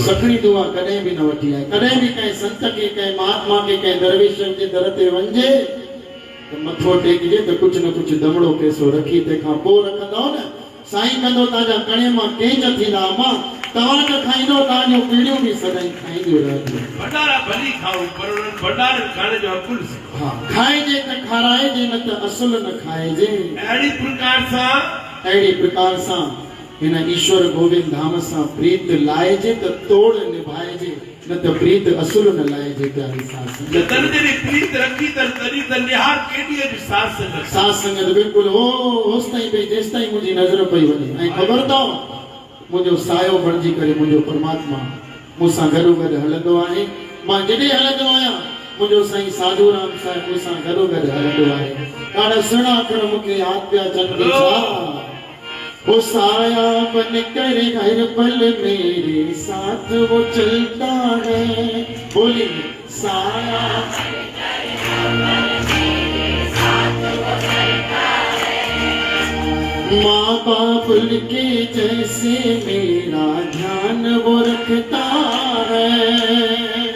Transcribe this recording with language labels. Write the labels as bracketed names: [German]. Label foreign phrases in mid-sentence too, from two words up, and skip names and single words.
[Sindhi] सकड़ी दुआ कॾहिं बि न वठी आहे कॾहिं बि कंहिं संत खे कंहिं महात्मा खे कंहिं दरवेश जे दर ते वञिजे त मथो टेकजे त कुझु न कुझु दमड़ो पैसो रखी तंहिंखां पोइ रखंदव न साईं कंदो तव्हांजा कणे मां कंहिं च थींदा अम्मा तव्हां न खाईंदो तव्हांजो पीढ़ियूं बि सदाईं खाईंदियूं रहंदियूं भंडारा भली खाऊं पर उन्हनि भंडारनि खाइण जो अकुल हा खाइजे त खाराइजे न त असुल न खाइजे अहिड़ी प्रकार सां हिन ईश्वर गोविंद धाम सां प्रीत लाइजे त तोड़ निभाइजे न त प्रीत असुल न लाइजे प्यारी साध संगत तन जॾहिं प्रीत रखी त तॾहिं त निहार केॾी जी साध संगत बिल्कुलु होसि ताईं भई जेसि ताईं मुंहिंजी नज़र पई वञे ऐं ख़बर अथव मुंहिंजो सायो बणिजी करे मुंहिंजो परमात्मा मूंसां गॾो गॾु हलंदो आहे मां जॾहिं हलंदो आहियां मुंहिंजो साईं साधू राम साहिब मूंसां गॾो गॾु हलंदो आहे ॾाढा सुहिणा अखर मूंखे यादि पिया अचनि [Hindi] वो साया बन कर हर पल मेरे साथ वो चलता है। बोली साया माँ बाप के जैसे मेरा ध्यान वो रखता है।